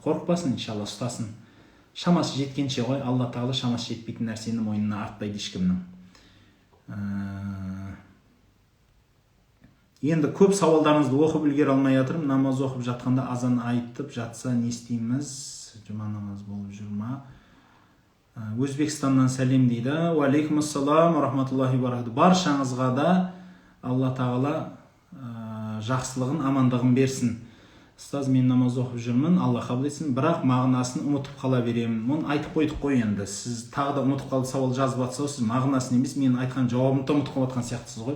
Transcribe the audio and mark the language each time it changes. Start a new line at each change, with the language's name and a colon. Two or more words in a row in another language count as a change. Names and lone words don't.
Kazakh: Қорықпасын, иншалла ұстасын. Шамасы жеткенше ғой, Алла тағала шамасы жетпейтін нәрсені мойнына артпайды ешкімнің. Енді көп сауалдарыңызды оқып үлгере алмай жатырмын. Намаз оқып жатқанда азан айтып жатса не істейміз? Жұма намаз болып жүр ма? Өзбекстаннан сәлем дейді.
Arabic: وعليكم السلام ورحمة الله وبركاته.
Kazakh: Баршаңызға да Алла тағала жақсылығын, амандығын берсін. Ұстаз, мен намаз оқып жүрмін, Алла қабыл етсін, бірақ мағынасын ұмытып қала беремін. Оны айтып қойдық қой енді. Сіз тағы да ұмытып қалды сауал жазып жатсаңыз, сіз мағынасын емес, мен айтқан жауабымды ұмытып қалып жатқан сияқтысыз ғой.